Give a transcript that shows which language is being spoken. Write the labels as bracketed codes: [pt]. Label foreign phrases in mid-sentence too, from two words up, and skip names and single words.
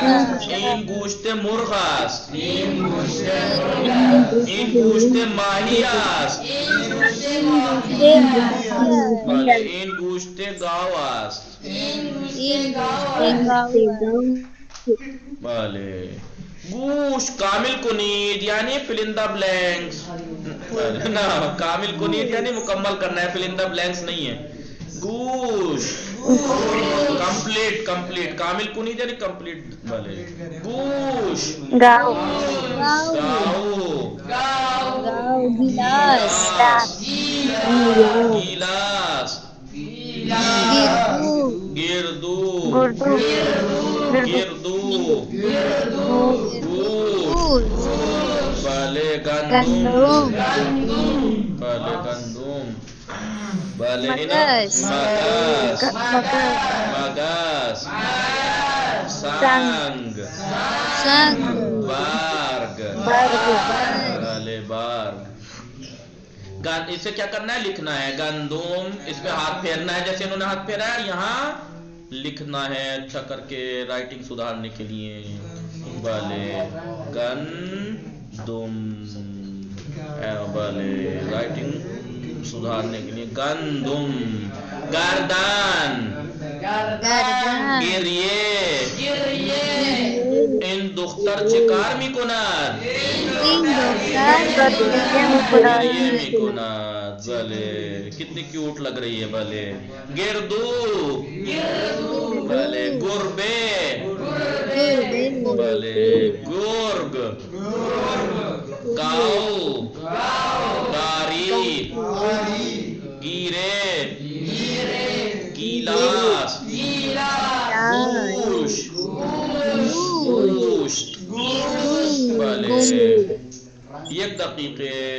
[fa] این گوشت مرغ است. این گوشت ماهی است. بله این گوشت گاو است. این گاو بله گوشت کامل کنید یعنی [en] fill in the blanks. [fa] نا کامل کنید [ur] یعنی مکمل کرنا ہے, [en] fill in the blanks [ur] نہیں ہے. [fa] گوشت کمپلیٹ کامل کنید یعنی کمپلیٹ. بھلے گوشت گاؤ گاؤ گلاس گیلاس گردو گوشت بھلے گندم بھلے مگس سنگ بارگ [ur] اسے کیا کرنا ہے, لکھنا ہے. گندم اس پہ ہاتھ پھیرنا ہے جیسے انہوں نے ہاتھ پھیرا ہے, یہاں لکھنا ہے اچھا کر کے رائٹنگ سدھارنے کے لیے. [fa] بھلے گندم بھلے [ur] رائٹنگ سدھارنے کے لیے. [fa] گندم گردان گریه این دختر چه کار میکند؟ گریه میکند. [ur] بله کتنی کیوٹ لگ رہی ہے. [fa] بله گردو بله گربه بله گرگ گاو گاری گیره گیلاس گوشت بله یک دقیقه.